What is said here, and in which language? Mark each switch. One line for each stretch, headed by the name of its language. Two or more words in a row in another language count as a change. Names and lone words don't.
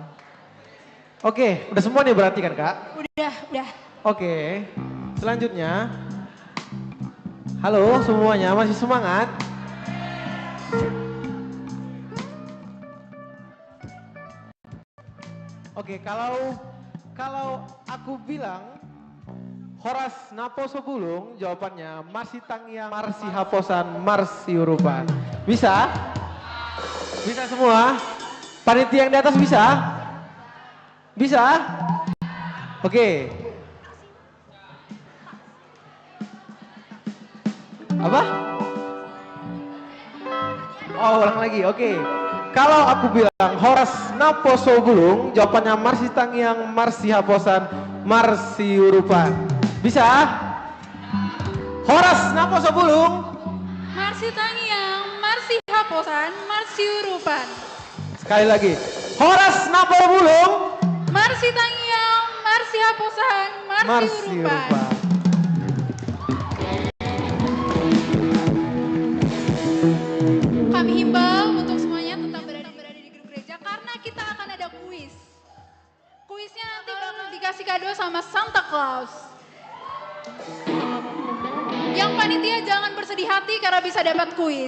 Indonesian: Oke, udah semua nih berarti kan kak? Udah. Oke, selanjutnya Halo semuanya, masih semangat? Oke, kalau aku bilang
Batak Toba: Horas Naposo Bulung,
Indonesian: jawabannya
Batak Toba: Marsi Tangiang, Marsi Haposan, Marsi Urupan.
Indonesian: Bisa? Bisa semua? Panitia yang di atas bisa? Bisa? Oke. Apa? Oh, ulang lagi. Oke. Kalau aku bilang
Batak Toba: Horas Naposo Bulung,
Indonesian: jawabannya
Batak Toba: Marsi Tangiang, Marsi Haposan, Marsi Urupan.
Indonesian: Bisa?
Batak Toba: Horas Naposo Bulung. Marsi Tangiang, Marsi Haposan, Marsi Urupan.
Indonesian: Sekali lagi.
Batak Toba: Horas Naposo Bulung. Marsi Tangiang, Marsi Haposan, Marsi Urupan.
Indonesian: Kami himbau untuk semuanya tetap berada di gedung gereja karena kita akan ada kuis. Kuisnya nanti bakal dikasih kado sama Santa Claus. Yang panitia jangan bersedih hati karena bisa dapat kuis.